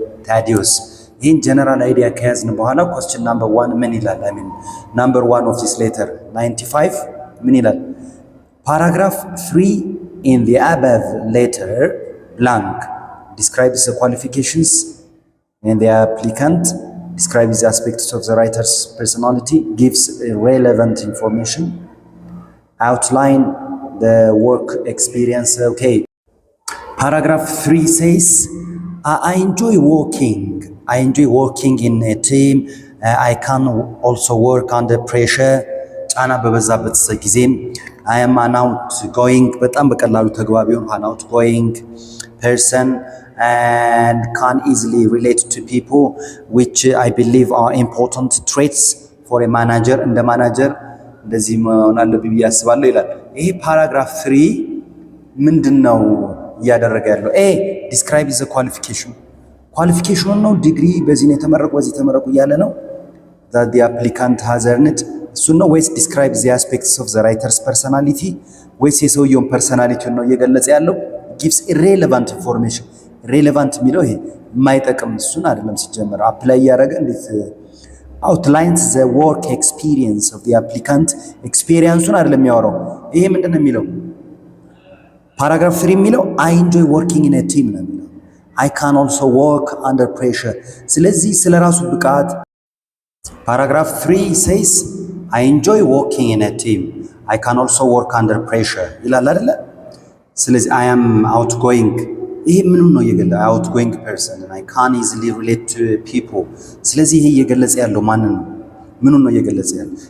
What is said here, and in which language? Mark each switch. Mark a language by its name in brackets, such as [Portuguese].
[Amharic] Thaddeus። ይህን ጀነራል አይዲያ ከያዝን በኋላ [English] question number 1 [Amharic] ምን ይላል? [English] I mean number 1 of this letter 95 [Amharic] ምን ይላል? [English] paragraph 3 in the above letter blank describes the qualifications and the applicant, describes the aspects of the writer's personality, gives relevant information, outline the work experience. Okay, paragraph 3 says I enjoy working in a team. I can also work under pressure. [Amharic] ጫና በበዛበት ጊዜም [English] I am an outgoing [Amharic] በጣም በቀላሉ ተግባቢ [English] an outgoing person and can easily relate to people, which I believe are important traits for a manager. [Amharic] እንደ ማናጀር እንደዚህ መሆን አለብኝ ብዬ አስባለሁ ይላል። ይሄ ፓራግራፍ 3 ምንድነው እያደረገ ያለው? ኤ ዲስክራይብ ዘ ኳሊፊኬሽን ነው። ዲግሪ በዚህ ነው የተመረቁ በዚህ ተመረቁ እያለ ነው። [English] that the applicant has earned [Amharic] እሱ ነው ወይስ ዲስክራይብ ዘ አስፔክትስ ኦፍ ዘ ራይተርስ ፐርሰናሊቲ ወይስ የሰውየውን ፐርሰናሊቲውን ነው እየገለጸ ያለው? [English] gives irrelevant information። [Amharic] ሬሌቫንት የሚለው ይሄ የማይጠቅም እሱን አይደለም ሲጀመር አፕላይ ያደረገ እንዴት [English] outlines the work experience of the applicant። [Amharic] ኤክስፒሪየንሱን አይደለም የሚያወራው። ይሄ ምንድነው የሚለው? ፓራግራፍ 3 የሚለው [English] I enjoy working in a team [Amharic] ነው የሚለው። [English] I can also work under pressure። [Amharic] ስለዚህ ስለራሱ ብቃት ፓራግራፍ 3 [English] says I enjoy working in a team. I can also work under pressure [Amharic] ይላል አይደለ? ስለዚህ [English] I am outgoing [Amharic] ይሄ ምንም ነው እየገለጸ [English] outgoing person and I can easily relate to people። [Amharic] ስለዚህ ይሄ እየገለጸ ያለው ማንን ነው? ምኑን ነው እየገለጸ ያለው?